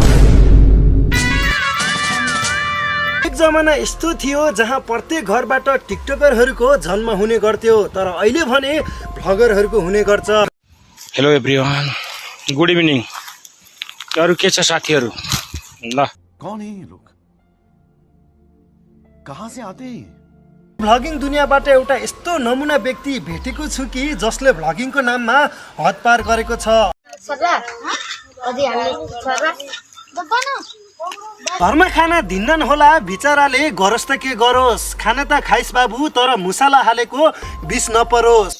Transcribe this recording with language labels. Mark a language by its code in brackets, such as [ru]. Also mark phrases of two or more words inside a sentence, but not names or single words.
[ne] एक जमाना यस्तो थियो जहाँ प्रत्येक घरबाट टिकटकरहरूको जन्म हुने गर्थ्यो, तर अहिले भने भ्लगरहरूको हुने गर्छ। [en] Hello everyone, good evening. अरू के छ साथीहरू? ल, [hi] कौन है ये लोग? कहाँ से आते हैं? [ne] भ्लगिङ दुनियाँबाट एउटा यस्तो नमुना व्यक्ति भेटेको छु कि जसले भ्लगिङको नाममा हद पार गरेको छ। घरमा खाना दिन्नन् होला, बिचराले गरोस् त के गरोस्। खाना त खाइस् बाबु, तर मुसाला हालेको बिस नपरोस्।